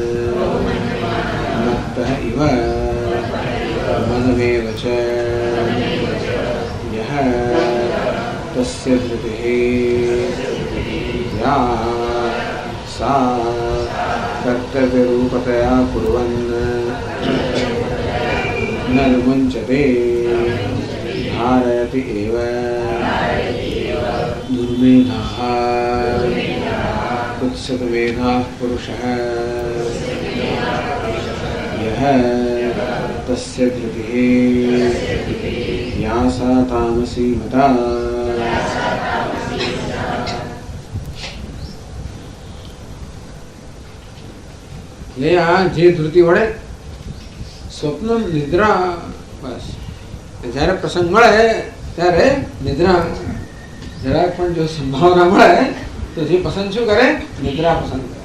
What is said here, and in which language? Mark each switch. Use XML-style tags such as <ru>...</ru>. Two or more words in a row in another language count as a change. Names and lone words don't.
<sa>मत्तः इव मदमेव च यह तस्य धृतिः या सा कर्तव्यरूपतया कुर्वन् न विमुंचते धारयति एव दुर्मेधाः कुत्सितमेधाः पुरुषः यः तस्य धृतिः या सा तामसी मता।</sa> <gu>જે ધૃતિ વડે સ્વપ્ન નિદ્રા બસ જ્યારે પ્રસંગ મળે ત્યારે નિદ્રા જરાક પણ જો સંભાવના મળે તો જે પસંદ શું કરે નિદ્રા પસંદ કરે.</gu>